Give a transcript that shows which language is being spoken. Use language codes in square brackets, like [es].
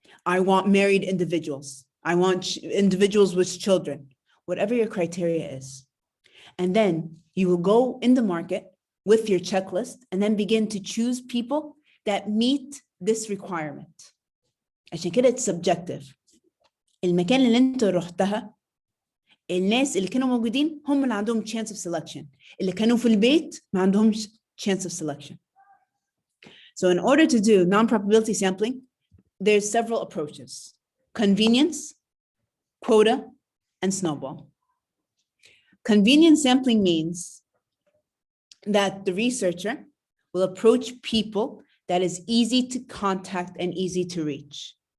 [en] I want married individuals. I want individuals with children, whatever your criteria is. And then you will go in the market with your checklist and then begin to choose people that meet this requirement. [ar] عشان كده [en] it's subjective. [ar] المكان اللي انت رحتها الناس اللي كانوا موجودين هم اللي عندهم [en] chance of selection. [ar] اللي كانوا في البيت ما عندهمش [en] chance of selection. So in order to do non-probability sampling, there's several approaches. Convenience, quota, and snowball. Convenience sampling means that the researcher will approach people that is easy to contact and easy to reach.